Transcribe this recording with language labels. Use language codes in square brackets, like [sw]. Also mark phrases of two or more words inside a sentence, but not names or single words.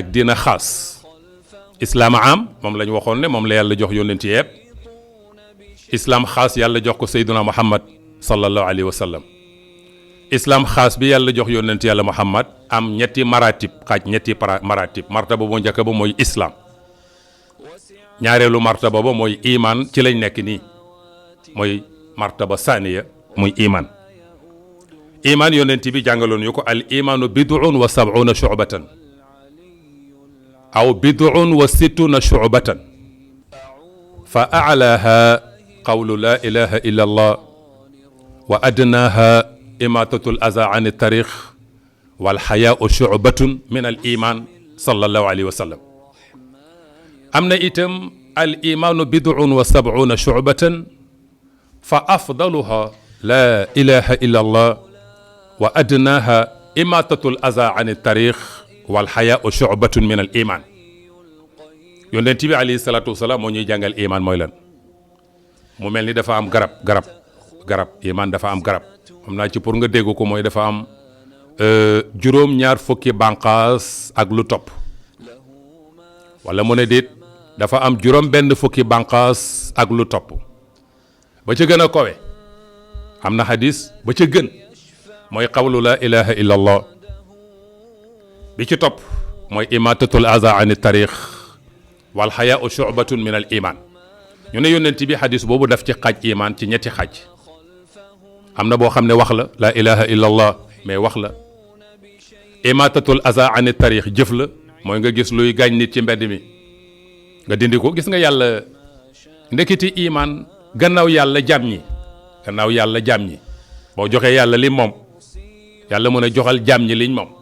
[wo] diina xaas islaam am moom la ñu waxoon ne moom la yàlla jox yónnent yépp islaam xaas yàlla jox ko sayyiduna muhammad [ar] صلى الله عليه وسلم [wo] islaam xaas bi yàlla jox yónnent yàlla muhammad am ñetti maratib xaaj ñetti maratib martaba bu njëkk ba mooy islaam ñaareelu martaba ba mooy iman ci lañ nekk nii mooy [ar] مرتبة ثانية [wo] muy iman yonent bi jàngaloon yu ko [ar] الإيمان بضع وسبعون شعبة أو بضع وستون شعبة فأعلاها قول لا إله إلا الله وأدناها إماطة الأذى عن الطريق والحياء شعبة من الإيمان صلى الله عليه وسلم. [wo] am na itam [ar] الإيمان بضع وسبعون شعبة فأفضلها لا إله إلا الله وأدناها إماطة الأذى عن الطريق والحياء شعبة من الإيمان. [wo] yonent bi [ar] عليه الصلاة والسلام [wo] moo ñuy jàngal iman mooy lan. mu mel ni dafa am garab iman dafa am garab xam naa ci pour nga dégg ko mooy dafa am juróom-ñaar fukki bànqaas ak lu topp wala mu ne déet dafa am juróom benn fukki bànqaas ak lu topp ba ca gën a kowe am na xadis ba ca gën mooy [ar] قول لا إله إلا الله [wo] bi ci topp mooy [ar] إماطة الأذى عن الطريق والحياء شعبة من الإيمان. [wo] ñu ne yónnent bi xadis boobu daf ci xaaj iman ci ñetti xaaj am na boo xam ne wax [ar] لا إله إلا الله [wo] mais wax la. [ar] إماطة الأذى عن الطريق [wo] jëf la mooy nga gis luy gaañ nit ci mbedd mi nga dindi ko. gis nga yàlla ndekiti iman gannaaw yàlla jaam ñi boo joxee yàlla li moom yàlla mën a joxal jaam ñi liñ moom.